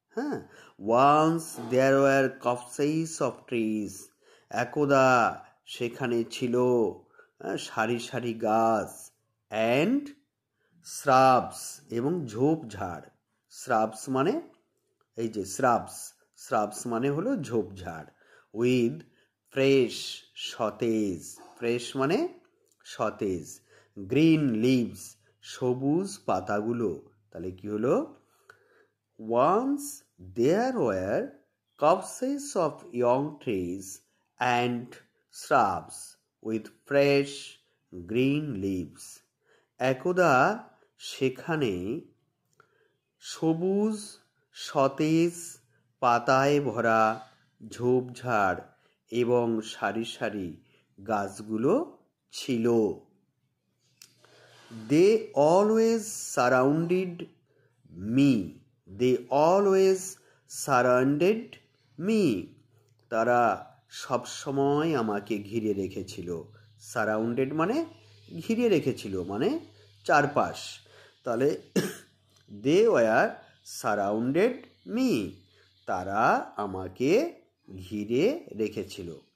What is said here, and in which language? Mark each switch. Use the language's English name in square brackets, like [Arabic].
[Bangla] হ্যাঁ, [English] once there were copses of trees, [Bangla] একদা সেখানে ছিল সারি সারি গাছ, [English] and shrubs, [Bangla] এবং ঝোপঝাড়। শ্রাবস মানে এই যে শ্রাবস, শ্রাবস মানে হলো ঝোপঝাড়। [English] with fresh, [Bangla] সতেজ, ফ্রেশ মানে সতেজ, [English] green leaves, [Bangla] সবুজ পাতাগুলো। তাহলে কি হলো? [English] Once there were copses of young trees and shrubs with fresh green leaves. [Bangla] একদা সেখানে সবুজ সতেজ পাতায় ভরা ঝোপঝাড় এবং সারি সারি গাছগুলো ছিল। [English] They always surrounded me. They always surrounded me. [Bangla] তারা সবসময় আমাকে ঘিরে রেখেছিল। সারাউন্ডেড মানে ঘিরে রেখেছিল, মানে চারপাশ। তাহলে [English] they were surrounded me, [Bangla] তারা আমাকে ঘিরে রেখেছিল।